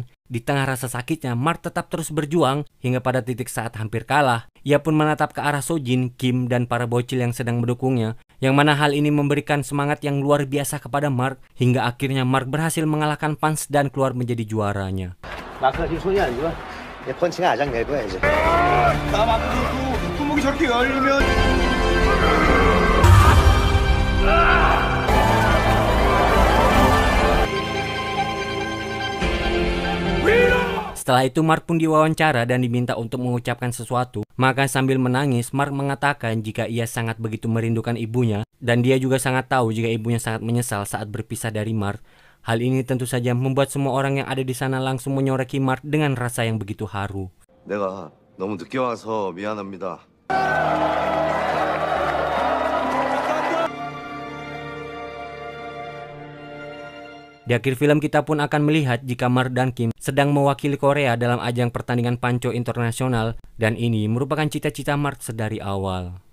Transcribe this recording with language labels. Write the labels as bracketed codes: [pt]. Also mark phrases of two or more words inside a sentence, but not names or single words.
[id] Di tengah rasa sakitnya, Mark tetap terus berjuang hingga pada titik saat hampir kalah. Ia pun menatap ke arah Sojin, Kim, dan para bocil yang sedang mendukungnya, yang mana hal ini memberikan semangat yang luar biasa kepada Mark, hingga akhirnya Mark berhasil mengalahkan Punch dan keluar menjadi juaranya. [ko] 마크가 지금 손이 안 좋아. 얘 펀치가 아작 낼 거야 이제. 나 마크 손목이 저렇게 열리면 [id] Setelah itu Mark pun diwawancara dan diminta untuk mengucapkan sesuatu. Maka sambil menangis, Mark mengatakan jika ia sangat begitu merindukan ibunya, dan dia juga sangat tahu jika ibunya sangat menyesal saat berpisah dari Mark. Hal ini tentu saja membuat semua orang yang ada di sana langsung menyoraki Mark dengan rasa yang begitu haru. [ko] 내가 너무 늦게 와서 미안합니다. [id] Di akhir film kita pun akan melihat jika Mark dan Kim sedang mewakili Korea dalam ajang pertandingan Panco internasional, dan ini merupakan cita-cita Mark sedari awal.